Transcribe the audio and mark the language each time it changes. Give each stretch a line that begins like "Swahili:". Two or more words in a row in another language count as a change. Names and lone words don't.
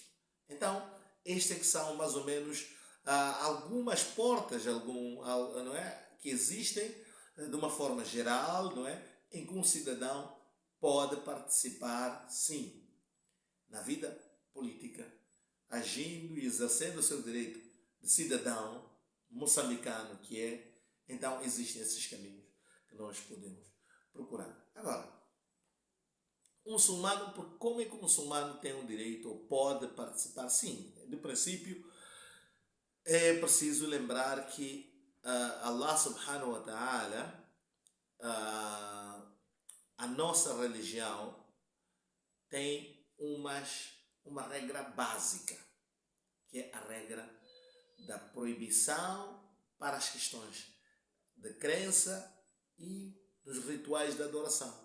Portuguese: Então, estes é que são mais ou menos algumas portas não é, que existem de uma forma geral, não é, em que um cidadão pode participar, sim, na vida política, agindo e exercendo o seu direito de cidadão moçambicano que é. Então existem esses caminhos que nós podemos procurar. Agora, o muçulmano, como é que o muçulmano tem o direito ou pode participar? Sim, de princípio é preciso lembrar que
Arabic: الله سبحانه وتعالى,
Portuguese: a nossa religião tem uma regra básica, que é a regra da proibição para as questões de crença e dos rituais de adoração.